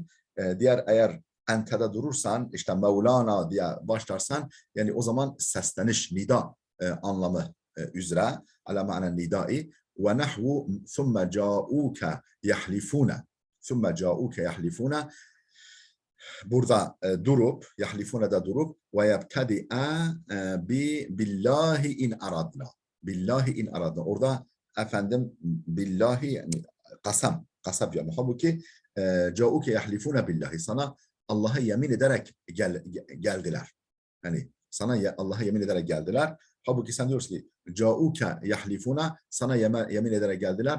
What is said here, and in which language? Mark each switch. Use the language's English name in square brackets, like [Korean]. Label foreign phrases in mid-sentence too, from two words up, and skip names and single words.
[Turkish] Diğer eğer entede durursan, işte Mevlana diye başlarsan, yani o zaman sesleniş, nida anlamı üzere. [Arabic] على معنى النداء. ونحو ثم جاءوك يحلفون. ثم جاءوك يحلفون. [Turkish] Burada durup, yahlifune da durup ve [Arabic] يبتدئ بالله إن أردنا. بالله إن أردنا. [Turkish] Orada efendim billahi yani kasam. Kasap yani. Halbuki [Arabic] جاءوك يحلفون بالله. [Turkish] Sana Allah'a yemin ederek geldiler. Yani sana Allah'a yemin ederek geldiler. Halbuki sen diyorsun ki [Arabic] جاءوك يحلفون, [Turkish] sana yemin ederek geldiler.